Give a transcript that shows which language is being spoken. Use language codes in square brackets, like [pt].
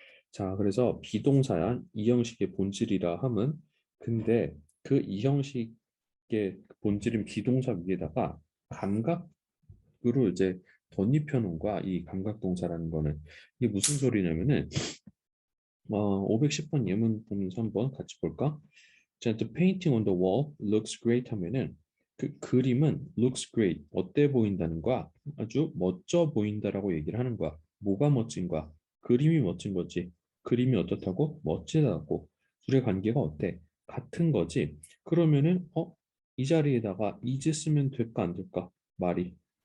[ko] 자, 그래서 비동사야 이 형식의 본질이라 함은, 근데 그 이 형식의 본질인 비동사 위에다가 감각으로 이제 덧입혀 놓은 거야. 이 감각 동사라는 거는 이게 무슨 소리냐면은 510번 예문 보면서 한번 같이 볼까? 자, [en] the painting on the wall looks great [ko] 하면은 그 그림은 [en] looks great [ko] 어때 보인다는 거야. 아주 멋져 보인다라고 얘기를 하는 거야. 뭐가 멋진 거야? 그림이 멋진 거지. 그림이 어떻다고? 멋지다고. 둘의 관계가 어때? 같은 거지. 그러면은 이 자리에다가 is 쓰면 될까 안 될까? 말이